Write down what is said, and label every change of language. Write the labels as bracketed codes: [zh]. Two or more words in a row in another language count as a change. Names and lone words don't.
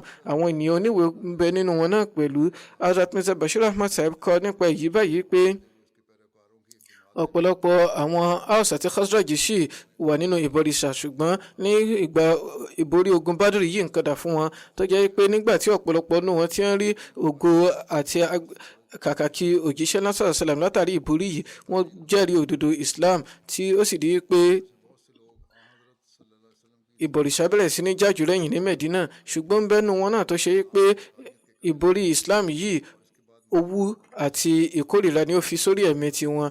[yo] Àwọn ènìyàn oníwèé ń bẹ nínú wọn náà pẹ̀lú. Hazrat Mirza Bashir Ahmad Sahib kọ nípa èyí báyìí pé ọ̀pọ̀lọpọ̀ àwọn Aus àti Khazraj sì wà nínú ìbọ̀rìṣà ṣùgbọ́n ní ìgbà ìborí ogun Badr yìí nǹkan dà fún wọn tó jẹ́ pé nígbà tí ọ̀pọ̀lọpọ̀ nínú wọn ti ń rí ògo àti kàkàkí òjíṣẹ́ náà [ar] صلى الله عليه وسلم [yo] látàrí ìborí yìí wọ́n jẹ́rìí òdodo Islam tí ó sì di pé ìbọ̀rìṣà bẹ̀rẹ̀ sí ní jájú lẹ́yìn ní Medina. Ṣùgbọ́n bẹ́nu wọn náà tó ṣe pé ìborí Islam yìí owú àti ìkórìíra ni ó fi sórí ẹ̀mí tiwọn.